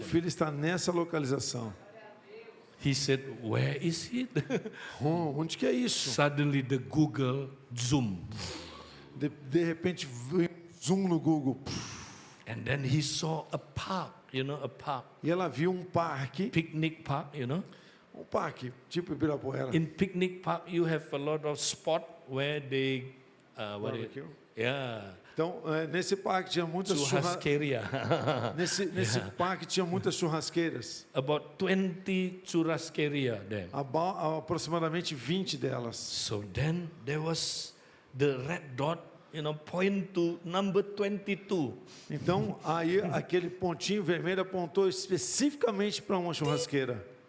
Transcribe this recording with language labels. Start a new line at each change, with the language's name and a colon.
Portuguese: filho está nessa localização.
English: He said, where is he?
Portuguese: Onde que é isso?
English: Suddenly the Google zoom.
Portuguese: De repente, veio um zoom no Google.
English: And then he saw a park, you know, a park.
Portuguese: E ela viu um parque.
English: Picnic park, you know.
Portuguese: Um parque, tipo Ibirapuera.
English: In picnic park, you have a lot of spot where they, Barbecue. Yeah,
Portuguese: Então, nesse parque tinha muitas churrascaria. Nesse parque tinha muitas churrasqueiras.
English: About 20 churrascaria there.
Portuguese: Aproximadamente 20 delas.
English: So then there was the red dot, you know, point to number 22.
Portuguese: Então, aí aquele pontinho vermelho apontou especificamente para uma churrasqueira.